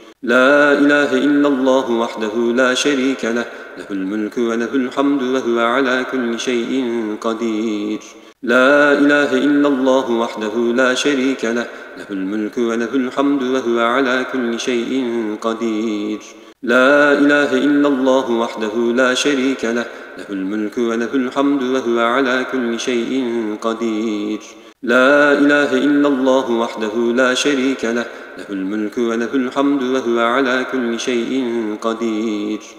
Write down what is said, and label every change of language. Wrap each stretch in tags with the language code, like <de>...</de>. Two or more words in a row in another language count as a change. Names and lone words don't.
<ar>لا إله إلا الله وحده لا شريك له، له الملك وله الحمد وهو على كل شيء قدير. لا إله إلا الله وحده لا شريك له، له الملك وله الحمد وهو على كل شيء قدير. لا إله إلا الله وحده لا شريك له، له الملك وله الحمد وهو على كل شيء قدير. لا إله إلا الله وحده لا شريك له، له الملك وله الحمد وهو على كل شيء قدير.</ar>